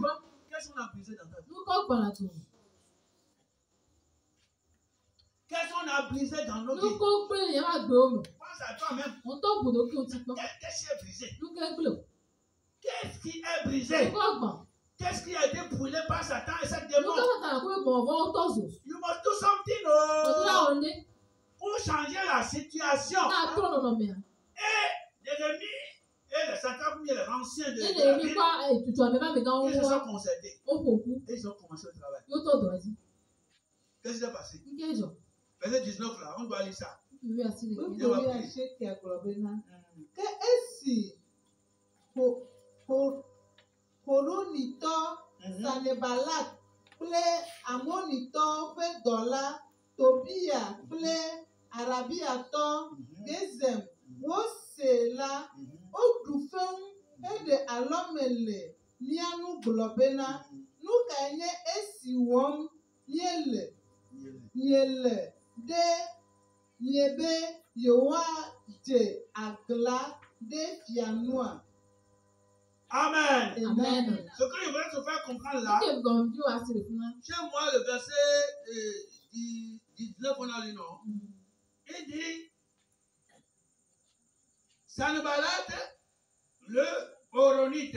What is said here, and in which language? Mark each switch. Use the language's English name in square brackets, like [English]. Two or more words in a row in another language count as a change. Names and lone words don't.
[French] Qu'est-ce qu'on a brisé dans ta vie? Qu'est-ce qu'on a brisé dans nos vies? Pense à toi-même. Qu'est-ce qui est brisé? Qu'est-ce qui est brisé? Qu'est-ce qui a été brûlé par Satan et cette démon? [English] You must do something [French] pour changer la situation. Et l'ennemi et les Satan, les anciens de la ville, ils se sont concertés. Et ils ont commencé le travail. Qu'est-ce qui s'est passé? Verset 19 là, on doit lire ça. [Ewe] Que esi Horonitɔ Sanebalat kple Amonitɔ ƒe dɔla Tobia kple Arabiatɔ Gesem wose la woɖu feŋu eɖe alɔme le mía nu gblɔ bena nu kae nye esi wɔm miele ɖe miebe yewoadze agla ɖe fianua. [French] Amen. Amen. Ce que je voudrais te faire comprendre là, chez moi le verset 19 on a lu non. Il dit Sanballat le Horonite.